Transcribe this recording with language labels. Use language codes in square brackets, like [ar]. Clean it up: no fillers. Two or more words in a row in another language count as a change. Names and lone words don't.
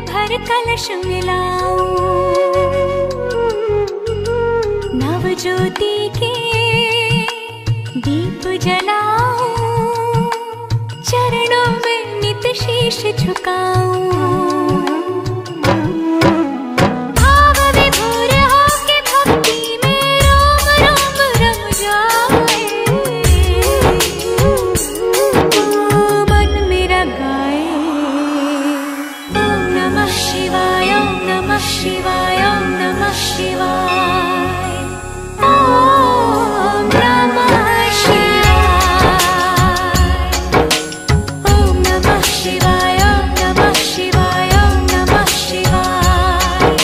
[hi] पर कलश मिलाऊं, नव ज्योति के दीप जलाऊं, चरणों में नित शीश झुकाऊं। भाव विभोर होके भक्ति में रोम रोम रम जाए, मन मेरा गाए [sa] ओम नमः शिवाय, ओम नमः शिवाय, ओम नमः शिवाय, ओम नमः शिवाय, ओम नमः शिवाय, ओम नमः शिवाय, ओम नमः शिवाय,